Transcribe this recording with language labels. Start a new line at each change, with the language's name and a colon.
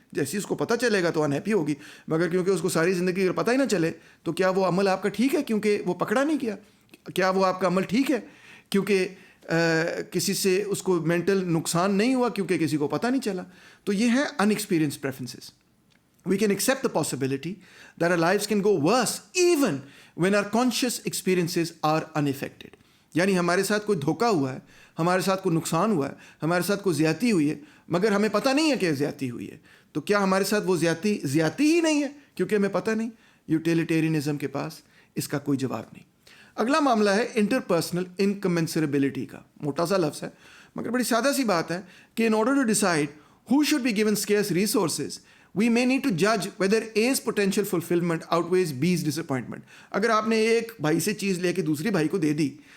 Urdu: جیسے اس کو پتہ چلے گا تو انہیپی ہوگی, مگر کیونکہ اس کو ساری زندگی اگر پتہ ہی نہ چلے تو کیا وہ عمل آپ کا ٹھیک ہے کیونکہ وہ پکڑا نہیں گیا؟ کیا وہ آپ کا عمل ٹھیک ہے کیونکہ کسی سے اس کو مینٹل نقصان نہیں ہوا کیونکہ کسی کو پتہ نہیں چلا؟ تو یہ ہیں ان experience preferences.
English: We can accept the possibility that our lives can go worse even when our conscious experiences are unaffected.
Urdu: یعنی ہمارے ساتھ کوئی دھوکہ ہوا ہے, ہمارے ساتھ کوئی نقصان ہوا ہے, ہمارے ساتھ کوئی زیادتی ہوئی ہے, مگر ہمیں پتہ نہیں ہے کہ زیادتی ہوئی ہے. تو کیا ہمارے ساتھ وہ زیادتی ہی نہیں ہے کیونکہ ہمیں پتہ نہیں؟ یوٹیلیٹیرینزم کے پاس اس کا کوئی جواب نہیں. اگلا معاملہ ہے انٹرپرسنل انکمنسریبلٹی کا. موٹا سا لفظ ہے مگر بڑی سادہ سی بات ہے کہ
English: in order to decide who should be given scarce resources, we may need to judge whether A's potential fulfillment outweighs B's disappointment.
Urdu: اگر آپ نے ایک بھائی سے چیز لے کے دوسری بھائی کو دے دی,